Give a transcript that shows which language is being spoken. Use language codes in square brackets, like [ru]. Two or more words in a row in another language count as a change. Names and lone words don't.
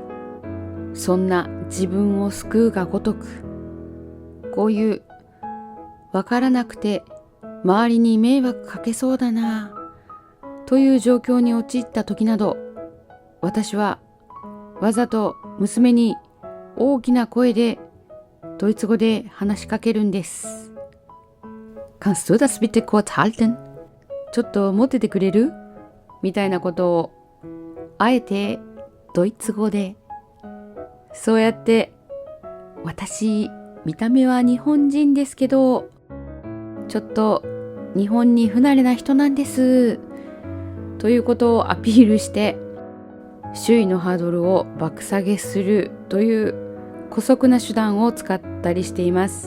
[ja] そんな自分を救うがごとく、こういうわからなくて周りに迷惑かけそうだなという状況に陥った時など、私はわざと娘に大きな声でドイツ語で話しかけるんです。 [de] Kannst du das bitte kurz halten? [ja] ちょっと持っててくれる？みたいなことをあえてドイツ語で、そうやって私見た目は日本人ですけどちょっと日本に不慣れな人なんですということをアピールして、周囲のハードルを爆下げするという姑息な手段を使ったりしています。